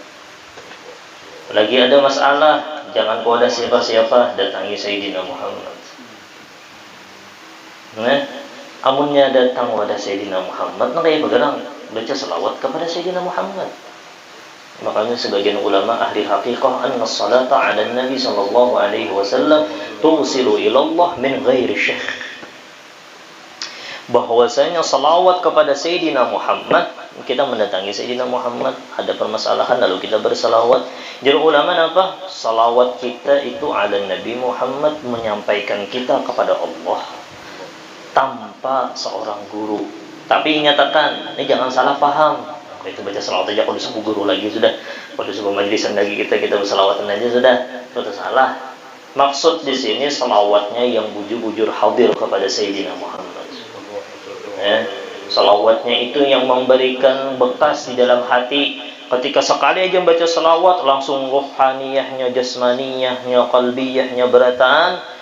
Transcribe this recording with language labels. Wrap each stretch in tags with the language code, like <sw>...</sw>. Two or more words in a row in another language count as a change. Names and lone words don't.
<bjn>Lagi ada masalah, jangan kepada siapa-siapa, datangi Sayyidina Muhammad. Amunnya datang kepada Sayyidina Muhammad, maka ya bergerak baca selawat kepada Sayyidina Muhammad. Makanya sebagian ulama ahli haqiqah</bjn> <ar>أن الصلاة على النبي صلى الله عليه وسلم توصل إلى الله من غير شيخ.</ar> <bjn>Bahwasanya salawat kepada Sayyidina Muhammad, kita mendatangi Sayyidina Muhammad, ada permasalahan lalu kita bersalawat. Jadi ulama apa? Salawat kita itu</bjn> <ar>على النبي</ar> <bjn>Muhammad menyampaikan kita kepada Allah tanpa seorang guru. Tapi nyatakan, ini jangan salah paham. Itu baca salawat aja kalau disebut guru lagi sudah, kalau disebut majlisan lagi kita bersalawatan aja sudah, itu salah. Maksud di sini salawatnya yang bujur-bujur hadir kepada Sayyidina Muhammad. Salawatnya itu yang memberikan bekas di dalam hati. Ketika sekali aja baca salawat, langsung rohaniyahnya, jasmaniyahnya, qalbiyahnya berataan.</bjn>